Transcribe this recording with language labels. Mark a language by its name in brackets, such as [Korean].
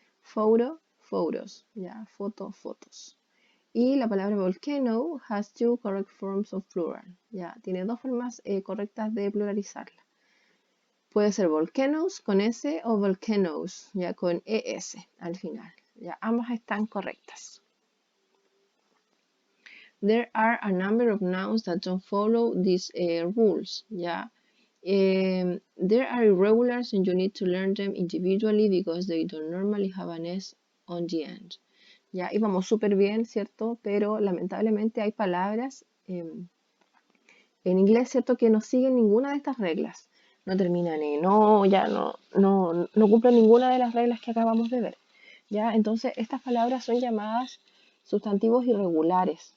[Spanish] Photo, photos, ya, foto, fotos. Y la palabra volcano [English] has two correct forms of plural, [Spanish] ya, tiene dos formas correctas de pluralizarla. Puede ser volcanoes con S o volcanoes, ya con ES al final. Ya, ambas están correctas. [English] There are a number of nouns that don't follow these rules, ya. There are irregulars and you need to learn them individually because they don't normally have an S on the end. [Spanish] Ya, íbamos súper bien, ¿cierto? Pero lamentablemente hay palabras en inglés, ¿cierto? Que no siguen ninguna de estas reglas. No terminan en o, ya no cumplen ninguna de las reglas que acabamos de ver. ¿Ya? Entonces, estas palabras son llamadas sustantivos irregulares.